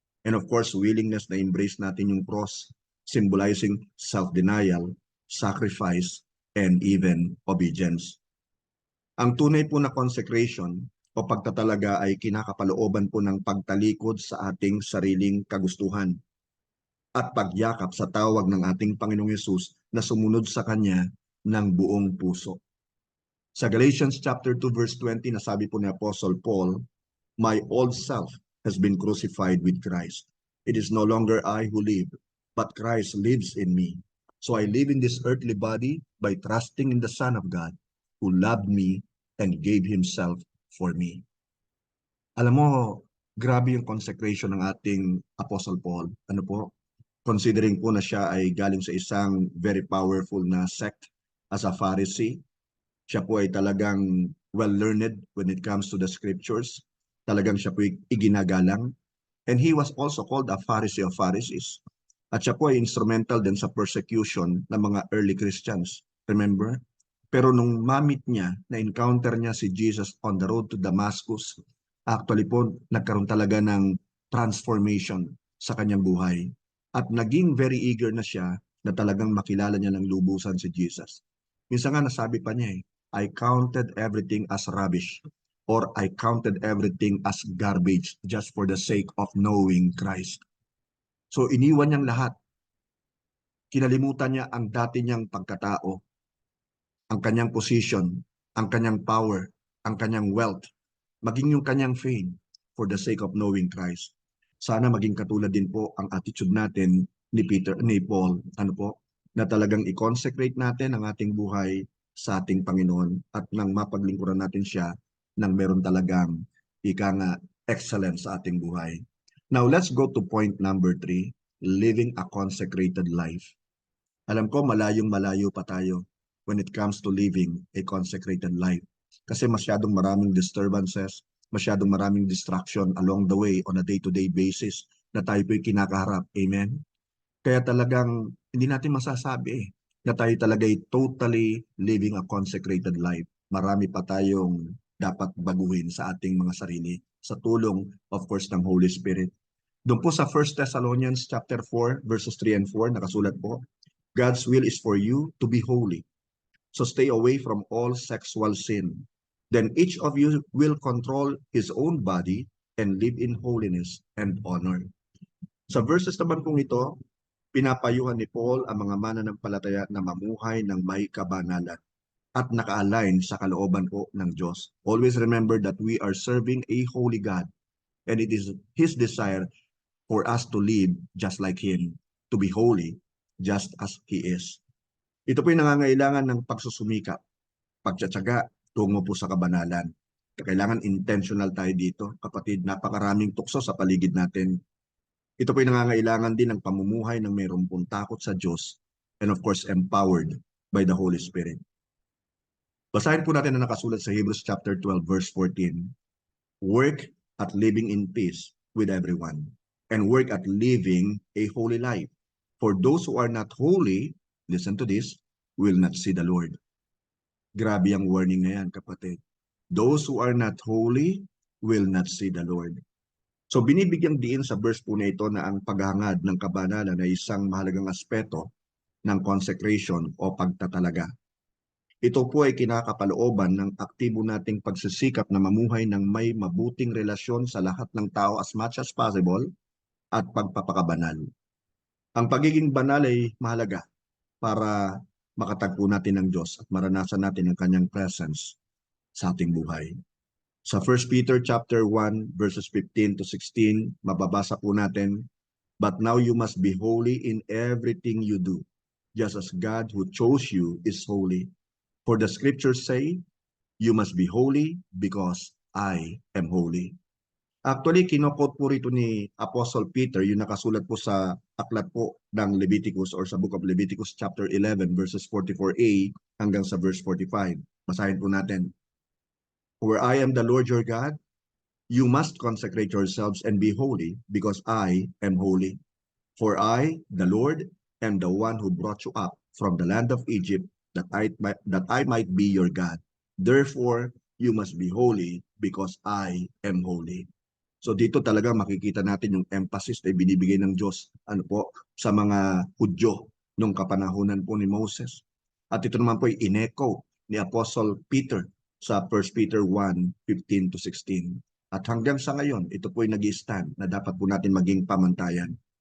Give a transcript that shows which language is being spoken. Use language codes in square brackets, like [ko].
[en] And of course, willingness na embrace natin yung cross, symbolizing self-denial, sacrifice, and even obedience. [tl] Ang tunay po na consecration o pagtatalaga ay kinakapalooban po ng pagtalikod sa ating sariling kagustuhan at pagyakap sa tawag ng ating Panginoong Yesus na sumunod sa Kanya ng buong puso. [en] Sa Galatians chapter 2 verse 20, [tl] nasabi po ni [en] Apostle Paul, my old self has been crucified with Christ. It is no longer I who live, but Christ lives in me. So I live in this earthly body by trusting in the Son of God who loved me and gave Himself for me. [tl] Alam mo, grabe yung consecration ng ating Apostle Paul. Ano po? Considering po na siya ay galing sa isang very powerful na sect as a Pharisee, siya po ay talagang well-learned [en] when it comes to the scriptures. [tl] Talagang siya po ay iginagalang. [en] And he was also called a Pharisee of Pharisees. [tl] At siya po ay instrumental din sa persecution ng mga early Christians. Remember? Pero nung mamit niya, na-encounter niya si Jesus [en] on the road to Damascus, [tl] actually po, nagkaroon talaga ng transformation sa kanyang buhay. At naging very eager na siya na talagang makilala niya ng lubusan si Jesus. Minsan nga nasabi pa niya [en] I counted everything as rubbish or I counted everything as garbage just for the sake of knowing Christ. [tl] So iniwan niyang lahat. Kinalimutan niya ang dati niyang pagkatao, ang kanyang position, ang kanyang power, ang kanyang wealth, maging yung kanyang fame for the sake of knowing Christ. Sana maging katulad din po ang attitude natin ni Paul, na talagang i-consecrate natin ang ating buhay sa ating Panginoon at nang mapaglingkuran natin siya nang meron talagang excellence sa ating buhay. [en] Now let's go to point number 3, living a consecrated life. [tl] Alam ko malayo pa tayo [en] when it comes to living a consecrated life. [tl] Kasi masyadong maraming disturbances, masyadong maraming distraction [en] along the way on a day-to-day basis [tl] na tayo po'y kinakaharap. Amen? Kaya talagang hindi natin masasabi na tayo talaga totally living a consecrated life. Marami pa tayong dapat baguhin sa ating mga sarili sa tulong, of course, ng Holy Spirit. Doon po sa [en] 1 Thessalonians chapter 4, verses 3 and 4, [tl] nakasulat po, [en] God's will is for you to be holy. So stay away from all sexual sin. Then each of you will control his own body and live in holiness and honor. [tl] Sa verses naman pong ito, pinapayuhan ni Paul ang mga mananampalataya na mamuhay ng may kabanalan at naka-align sa kalooban po ng Diyos. [en] Always remember that we are serving a holy God and it is His desire for us to live just like Him, to be holy just as He is. [tl] Ito po yung nangangailangan ng pagsusumikap, pagtsatsaga tungo po sa kabanalan. Kailangan intentional tayo dito. Kapatid, napakaraming tukso sa paligid natin. Ito po'y nangangailangan din ng pamumuhay ng mayroong pong takot sa Diyos [en] and of course empowered by the Holy Spirit. [tl] Basahin po natin na nakasulat sa Hebrews chapter 12 verse 14. [en] Work at living in peace with everyone and work at living a holy life. For those who are not holy, listen to this, will not see the Lord. [tl] Grabe ang warning na yan, kapatid. [en] Those who are not holy will not see the Lord. [tl] So binibigyang diin sa verse po na ito na ang paghangad ng kabanalan ay isang mahalagang aspeto ng consecration o pagtatalaga. Ito po ay kinakapalooban ng aktibo nating pagsisikap na mamuhay ng may mabuting relasyon sa lahat ng tao as much as possible at pagpapakabanal. Ang pagiging banal ay mahalaga para makatagpo natin ng Diyos at maranasan natin ang kanyang presence sa ating buhay. [en] Sa 1 Peter chapter 1 verses 15 to 16, [tl] mababasa po natin, [en] "But now you must be holy in everything you do, just as God who chose you is holy. For the scriptures say, you must be holy because I am holy." [tl] Actually, kinokot po rito ni Apostle Peter, yung nakasulat po sa aklat po ng Leviticus or sa Book of Leviticus chapter 11 verses 44a hanggang sa verse 45. Basahin po natin. [en] "For I am the Lord your God, you must consecrate yourselves and be holy, because I am holy. For I, the Lord, am the one who brought you up from the land of Egypt, that I might be your God. Therefore, you must be holy, because I am holy." [tl] So dito talaga makikita natin yung emphasis na binibigay ng Diyos sa mga Hudyo nung kapanahunan po ni Moses. At ito naman po ay in-echo ni Apostle Peter sa 1 Peter 1:15 to 16. At hanggang sa ngayon, ito po ay nag-i-stand na dapat po natin maging pamantayan.